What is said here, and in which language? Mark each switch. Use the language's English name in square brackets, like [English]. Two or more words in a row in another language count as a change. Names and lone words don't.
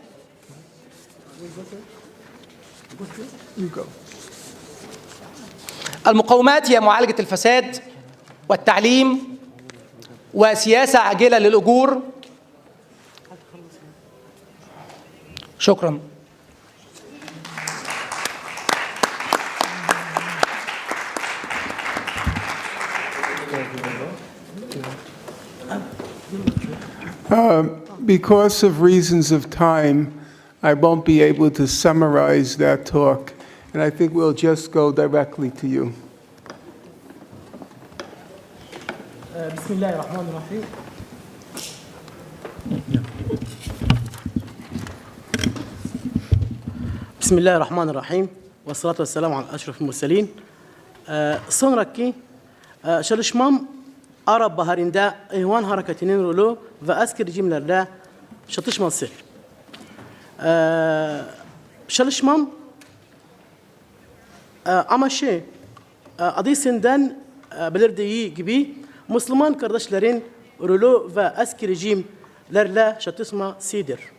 [Arabic] المقومات هي معالجة الفساد والتعليم وسياسة عاجلة للأجور. شكرا. [English] Because of reasons of time, I won't be able to summarize that talk, and I think we'll just go directly to you. [Arabic] بسم الله الرحمن الرحيم. بسم الله الرحمن الرحيم والصلاة والسلام على أشرف المرسلين. [Turkish] Sonraki çalışmam Arap Baharı'nda ihvan hareketinin rolü ve asker rejimlerle çatışması. Çalışmam ama adıyla belirttiği gibi Müslüman kardeşlerin rolü ve asker rejimlerle çatışmasıdır.